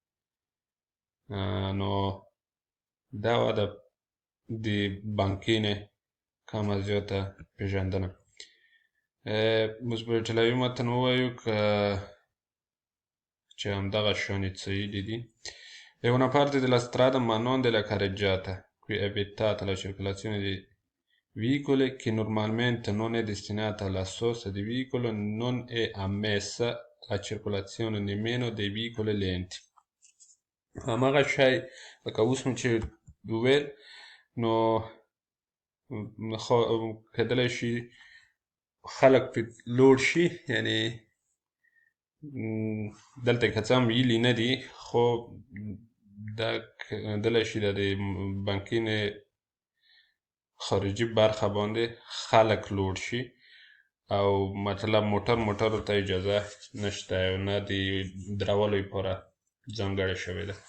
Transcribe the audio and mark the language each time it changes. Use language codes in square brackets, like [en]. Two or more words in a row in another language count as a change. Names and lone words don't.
[ps] نو دا وه د بانکینې کمه زیاته پېژندنه. اوس به ایټالوي متن ووایو چې همدغه شانې څهili دي. [it] È una parte della strada ma non della carreggiata, qui è vietata la circolazione di veicoli che normalmente non è destinata alla sosta di veicolo, non è ammessa la circolazione nemmeno dei veicoli lenti. [ps] همغه شی لکه اوس مو چې وویل، نو کېدلی شي خلک پرې لوړ شي، یعنې دلته که څه هم ویلي نه دي، خو دا کېدلی شي د بانکینې خارجي برخه باندې خلک لوړ شي، او مطلب موټرو ته اجازه نشته او نه د درولو لپاره ځانګړې شوې ده.